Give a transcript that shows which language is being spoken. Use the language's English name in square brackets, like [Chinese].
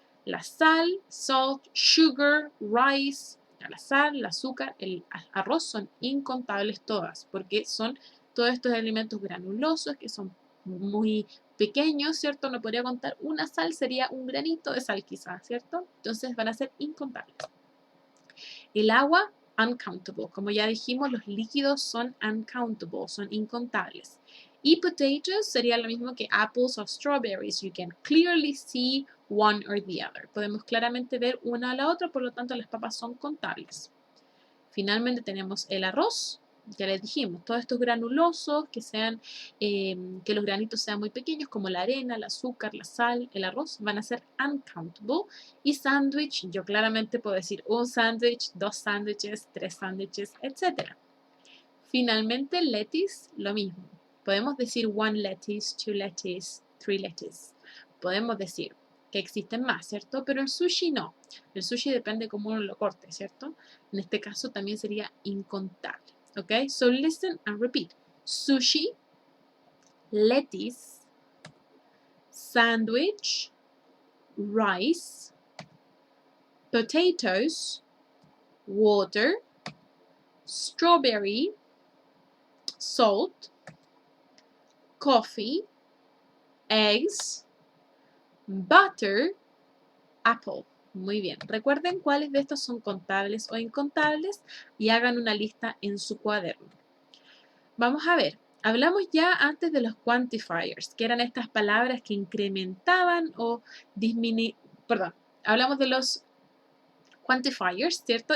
[Spanish] La sal, [English] salt, sugar, rice, [Spanish] la sal, el azúcar, el arroz son incontables todas, porque son todos estos elementos granulosos que son muy pequeños, ¿cierto? No podría contar una sal, sería un granito de sal quizás, ¿cierto? Entonces van a ser incontables. El agua, uncountable. Como ya dijimos, los líquidos son uncountable, son incontables. Y potatoes sería lo mismo que apples o strawberries. [English] You can clearly see one or the other. [Spanish] Podemos claramente ver una a la otra, por lo tanto las papas son contables. Finalmente tenemos el arroz, ya les dijimos, todos estos granulosos, que los granitos sean muy pequeños, como la arena, el azúcar, la sal, el arroz, van a ser uncountable. Y sándwich, yo claramente puedo decir un sándwich, 2 sándwiches, 3 sándwiches, etc. Finalmente, lettuce, lo mismo. Podemos decir [English] one lettuce, two lettuce, three lettuce. [Spanish] Podemos decir que existen más, ¿cierto? Pero el sushi no. El sushi depende de cómo uno lo corte, ¿cierto? En este caso también sería incontable. [English] ¿Ok? So listen and repeat. Sushi, lettuce, sandwich, rice, potatoes, water, strawberry, salt, coffee, eggs, butter, apple. [Spanish] Muy bien. Recuerden cuáles de estos son contables o incontables y hagan una lista en su cuaderno. Vamos a ver. Hablamos ya antes de los quantifiers, que eran estas palabras que incrementaban o disminuían. Perdón, hablamos de los quantifiers, ¿cierto?